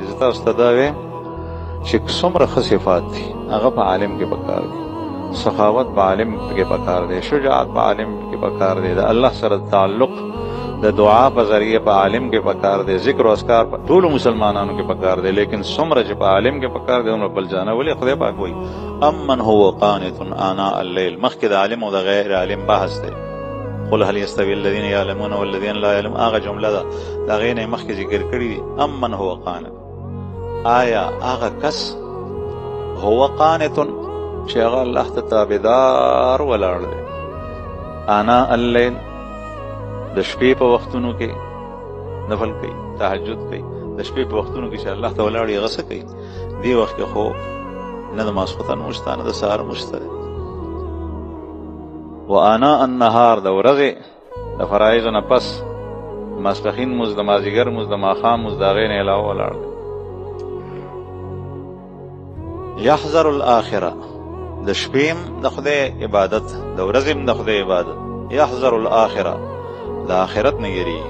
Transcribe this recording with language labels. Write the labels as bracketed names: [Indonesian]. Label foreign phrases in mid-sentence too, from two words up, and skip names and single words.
[Pashto] زه تاسو ته دا وایم چې څومره ښه صفات دي هغه په عالم کې پکار دي. سخاوت په عالم کې پکار دی، شجاعت په عالم کې پکار دی، د الله سره تعلق د دعا په ذریعه په عالم کې پکار دی، ذکر او اذکار په ټول مسلمانانو کې پکار دی. لیکن څومره چې په عالم کې پکار دی عمر بل جانه. ولې خدای پاک وایي [Arabic] امن هو قانت آناء الليل، [Pashto] مخکې د عالم او د غیر عالم بحث دی. [Arabic] قل هل يستوي الذين يعلمون والذين لا يعلمون، [Pashto] هغه جمله ده د هغې نه مخکې ذکر کړي دي. [Arabic] امن هو قانت، [Pashto] آیا هغه کس [Arabic] هو قانت [Pashto] چې هغه الله ته تابعدار ولاړ دی [Arabic] آناء الليل، [Pashto] د شپې په وختونو کې نفل کوي، تهجد کوي، د شپې په وختونو کې چې الله ته ولاړ یې هغه څه کوي. دې وخت کې خو نه د ماسخوتن مشته نه د سهار مشته. [Arabic] و آناء النهار [Pashto] د ورځې د فرایضو نه پس ماسپښین مونځ، د مازدیګر مونځ، د ماښام مونځ، د هغې نه علاوه ولاړ دی. [Arabic] یحذر الاخره، [Pashto] د شپې د خدای عبادت، د ورځې د خدای عبادت. [Arabic] یحذر الاخره، [Pashto] د آخرت نه یریږي.